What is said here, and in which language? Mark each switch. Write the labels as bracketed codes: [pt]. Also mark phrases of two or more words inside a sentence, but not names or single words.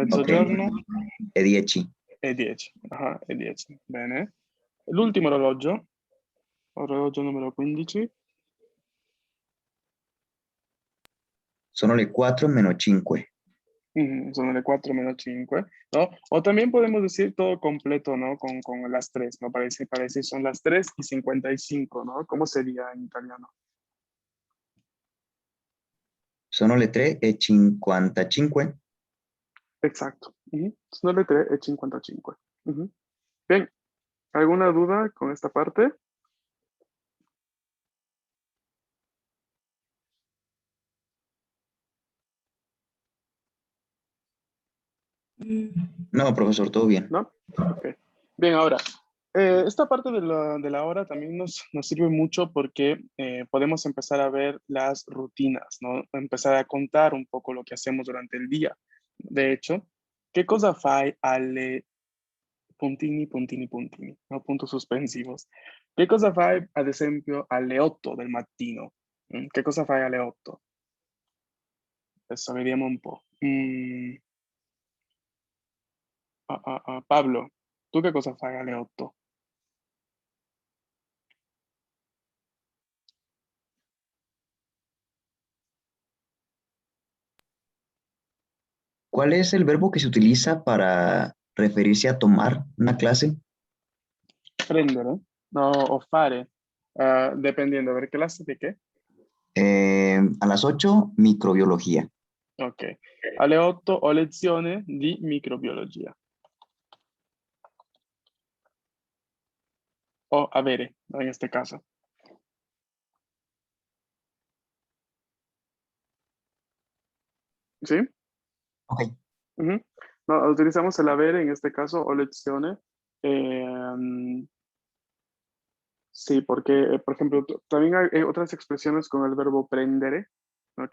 [it] Ok, mezzogiorno le 10. e 10. Ah, e 10. Bene. L'ultimo orologio. Orologio numero 15. Sono le 4:05. Sono le 4:05, [es] ¿no? O también podemos decir todo completo, ¿no? Con las 3, ¿no? Para decir son las 3:55, ¿no? ¿Cómo sería en italiano? [it] Sono le 3:55. Exacto. Sono le 3:55. [es] Bien, ¿alguna duda con esta parte? No, profesor, todo bien. ¿No? Ok. Bien, ahora, esta parte de la hora también nos sirve mucho porque podemos empezar a ver las rutinas, ¿no? Empezar a contar un poco lo que hacemos durante el día. De hecho, [it] ¿qué cosa fai alle puntini, puntini, puntini, [es] no? Puntos suspensivos. [it] Che cosa fai, ad esempio, alle 8 del mattino? Che cosa fai alle 8? Adesso vediamo un po'. Pablo, tu che cosa fai alle 8? [es] ¿Cuál es el verbo que se utiliza para referirse a tomar una clase? [it] Prendere? No, o fare? [es] Dependiendo, ¿ver clase di che? A las 8, microbiología. Ok. [it] Alle 8 ho lezione di microbiologia. O avere, [es] en este caso. ¿Sí? Ok. Ujú. No, utilizamos el haber en este caso o lezione. Sí, porque, por ejemplo, también hay otras expresiones con el verbo prendere, ¿no?